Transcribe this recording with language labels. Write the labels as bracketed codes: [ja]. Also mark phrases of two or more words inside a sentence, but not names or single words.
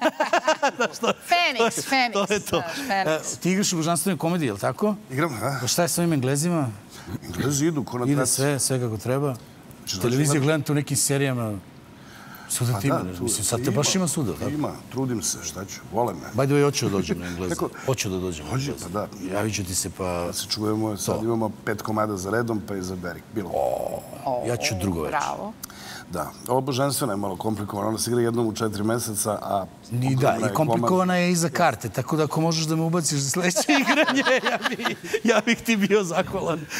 [sr] Feniks. To je to. Ti igraš u božanstvenoj komediji, je li tako? Igram, da. Pa šta je s ovim Englezima? Englezi idu, ko na traci. Ide sve kako treba. Televiziju gledam tu u nekim serijama. Suda ti ima, mislim, sad te baš ima suda, tako? Ima, trudim se, šta ću, vole me. [en] By the way, [sr] hoću da dođem na Engleza. Hoću da dođem na Engleza. Pa da. Javit ću ti se, pa... Da se čujemo, sad imamo 5 komada za redom, pa izaberi. Bilo. Ja ću drugo večer. Bravo. Da, ovo božanstveno je malo komplikovano. Ona se igra jednom u 4 meseca, a... Da, i komplikovana je i za karte, tako da ako možeš da me ubaciš za sledeće igranje, ja bih ti bio zahvalan.